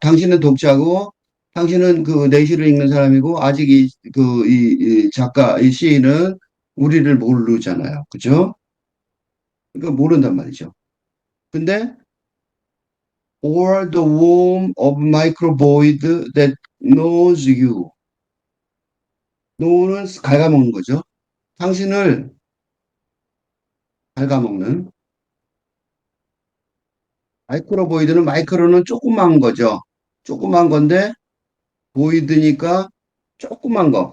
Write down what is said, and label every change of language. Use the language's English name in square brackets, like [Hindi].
[Korean] 당신은 독자고, 당신은 그 내시를 읽는 사람이고, 아직 이 작가, 이 시인은 우리를 모르잖아요. 그죠? 그러니까 모른단 말이죠. 근데, [English] or the womb of microvoid that knows you. [Korean] know는 갉아먹는 거죠. 당신을 갉아먹는. 마이크로는 조그만 거죠. 조그만 건데, 보이드니까 조그만 거.